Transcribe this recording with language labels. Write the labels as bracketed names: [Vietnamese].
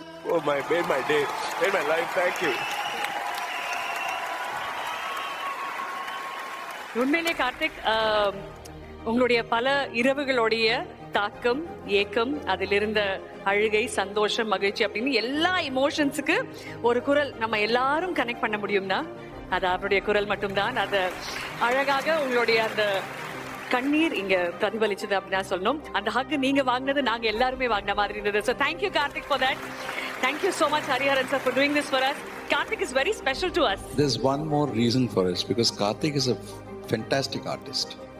[English] oh made my day, made my life. Thank you. [Tamil] உண்மையிலே கார்த்திக், உங்களுடைய பல இரவுகளுடைய தாக்கம், ஏக்கம், அதில் இருந்த அழுகை, சந்தோஷம், மகிழ்ச்சி அப்படின்னு எல்லா இமோஷன்ஸுக்கு ஒரு குரல் நம்ம எல்லாரும் கனெக்ட் பண்ண முடியும்னா அது அவருடைய குரல் மட்டும்தான். அது அழகாக உங்களுடைய அந்த கண்ணீர் இங்க பிரதிபலிச்சது அப்படின்னு சொல்லணும். அந்த ஹக் நீங்க வாங்கினது நாங்க எல்லாருமே வாங்கின மாதிரி இருந்தது. [English] So thank you Karthik for that. Thank you so much, Hariharan sir, for doing this for us. Karthik is very special to us. There's one more reason for us, because Karthik is a fantastic artist.